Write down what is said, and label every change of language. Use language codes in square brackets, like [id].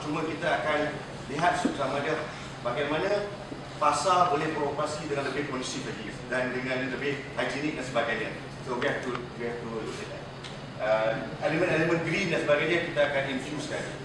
[ms] Cuma kita akan lihat sama dia bagaimana pasar boleh beroperasi dengan lebih kondusif lagi dan dengan lebih higienik dan sebagainya. [en] So we have to look at that. [ms] Elemen-elemen green dan sebagainya kita akan infusekan.